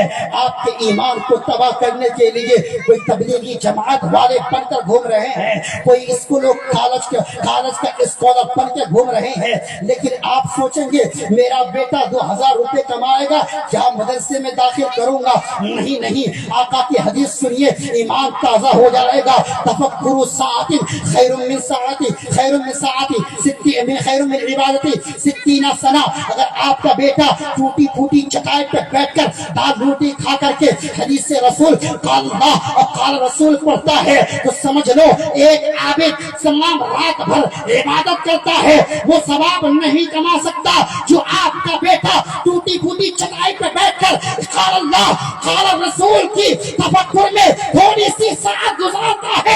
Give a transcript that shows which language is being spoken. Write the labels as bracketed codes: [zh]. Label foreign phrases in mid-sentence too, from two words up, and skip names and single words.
[ur] آپ کے ایمان کو تباہ کرنے کے لیے کوئی تبلیغی جماعت والے بن کر گھوم رہے ہیں, کوئی اسکول و کالج کا اسکالر بن کے گھوم رہے ہیں. لیکن آپ سوچیں گے میرا بیٹا 2,000 روپے کمائے گا کیا مدرسے میں داخل کروں گا؟ نہیں. آقا کی حدیث سنیے ایمان تازہ ہو جائے گا. [ar] تفکر ساعت خیر من ساعت خیر من ساعت خیر من عبادت 60 سنہ. [ur] اگر آپ کا بیٹا ٹوٹی پھوٹی چٹائی پہ بیٹھ کر دال روٹی کھا کر کے حدیث رسول [ar] قال اللہ [ur] اور [ar] قال رسول [ur] پڑھتا ہے تو سمجھ لو ایک عابد تمام رات بھر عبادت کرتا ہے وہ ثواب نہیں کما سکتا جو آپ کا بیٹا ٹوٹی پھوٹی چٹائی پہ بیٹھ کر [ar] قال اللہ قال رسول [ur] کی تفکر میں تھوڑی سی ساعت گزارتا ہے.